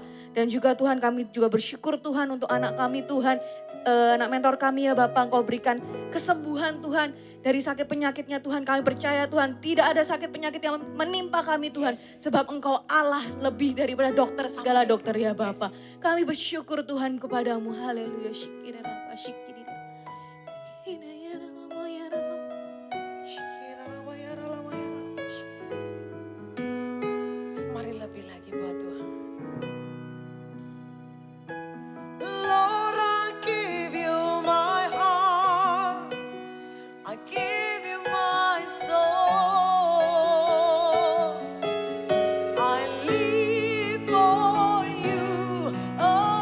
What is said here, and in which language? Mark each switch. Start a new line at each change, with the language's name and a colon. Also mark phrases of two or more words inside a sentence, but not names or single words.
Indonesian: Dan juga Tuhan kami juga bersyukur Tuhan untuk anak kami Tuhan. Anak mentor kami ya Bapak, Engkau berikan kesembuhan Tuhan. Dari sakit penyakitnya Tuhan, kami percaya Tuhan tidak ada sakit penyakit yang menimpa kami Tuhan. Sebab Engkau Allah lebih daripada dokter, segala dokter ya Bapak. Kami bersyukur Tuhan kepadamu. Haleluya. Syikirana, syikirina. Hinayarama, yarama. Mari lebih lagi buat Tuhan.
English: Lord, I give you my heart. I give you my soul. I live for you alone.